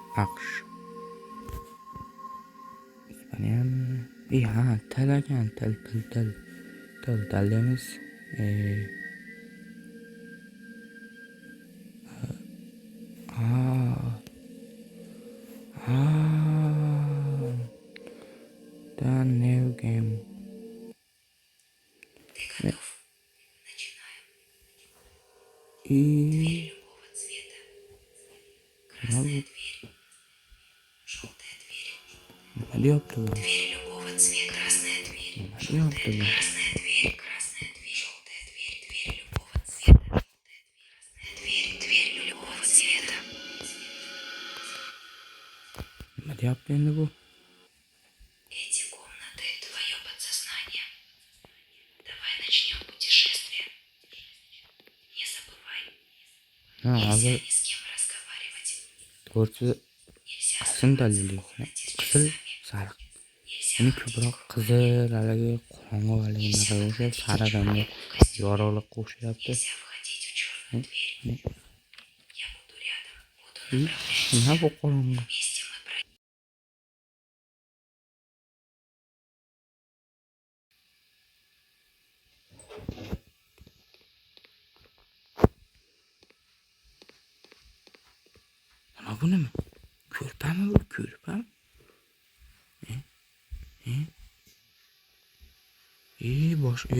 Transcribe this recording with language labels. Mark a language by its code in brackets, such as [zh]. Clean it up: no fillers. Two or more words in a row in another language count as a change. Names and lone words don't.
[uz] AQSh. İspaniyami? Ha, tal ekan, tal deymiz. Ha, [en] the new game. [uz] И nima deyapti bu? Nima deyapti bu? Nima deyapti endi bu? [ru] Эти комнаты — твое подсознание. Давай начнем путешествие. Не забывай, [uz] Ha, [ru] нельзя [uz] hozir [ru] ни с кем разговаривать. [uz] to'rtchi [ru] Нельзя [uz] qizil [ru] оставаться в [uz] dalili. [ru] комнате с [uz] Qizil, [ru] часами. [uz] sariq. [ru] Нельзя [uz] Uni [ru] ходить [uz] ko'proq [ru] по [uz] qizil, [ru] комнате. [uz] haligi qorong'i, haligi [ru] Нельзя [uz] narsaga o'xshab, [ru] подходить [uz] sariq endi [ru] человеку в костюме. [uz] yorug'likqa o'xshayapti. [ru] Нельзя входить в черную дверь. Я буду рядом, буду направлять [uz] Nima [ru] тебя. [uz] bu qorong'i? [ru] Вместе мы пройдем. [uz] Mana bu nima? Ko'rpami bu? Ko'rpami? Bosh.